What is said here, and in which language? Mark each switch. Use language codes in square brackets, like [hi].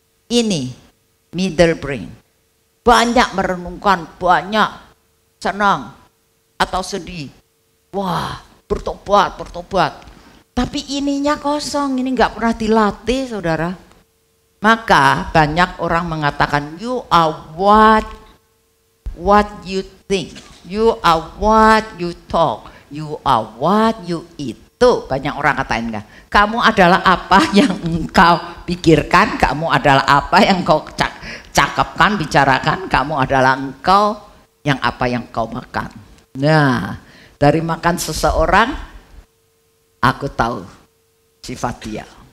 [id] Ini middle brain. Banyak merenungkan, banyak senang atau sedih. Wah, bertobat. Tapi ininya kosong, ini nggak pernah dilatih, saudara. Maka banyak orang mengatakan [en] you are what you think, you are what you talk, you are what you eat. [id] Tuh banyak orang katain kan. Kamu adalah apa yang engkau pikirkan, kamu adalah apa yang engkau cakapkan, bicarakan, kamu adalah engkau yang apa yang kau makan. Nah, dari makan seseorang aku tahu sifat dia.